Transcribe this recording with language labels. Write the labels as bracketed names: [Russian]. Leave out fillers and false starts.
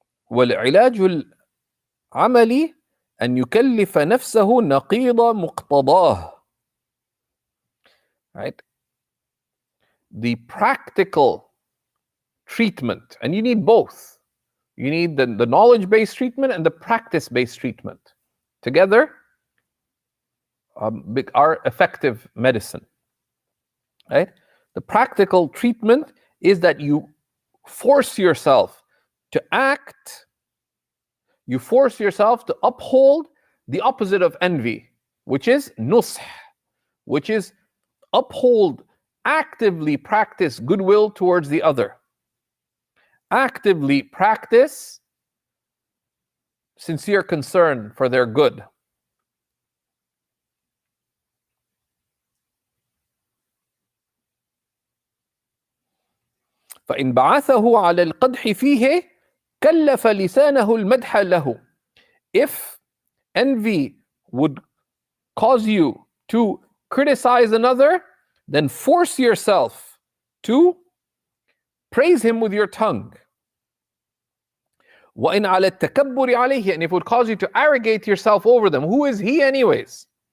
[Arabic] والعلاج العملي أن يكلف نفسه نقيض مقتضاه. [English] Right? The practical treatment, and you need both. You need the knowledge-based treatment and the practice-based treatment. Together are effective medicine. Right? The practical treatment is that you force yourself to act, you force yourself to uphold the opposite of envy, which is nusх, which is uphold, actively practice goodwill towards the other. Actively practice sincere concern for their good. [Arabic] فإن بعثه على القدح فيه كلف لسانه المدح له. [English] If envy would cause you to criticize another, then force yourself to praise him with your tongue. [Arabic] وإن على التكبر عليه, [English] and if it would cause you to arrogate yourself over them, who is he anyways?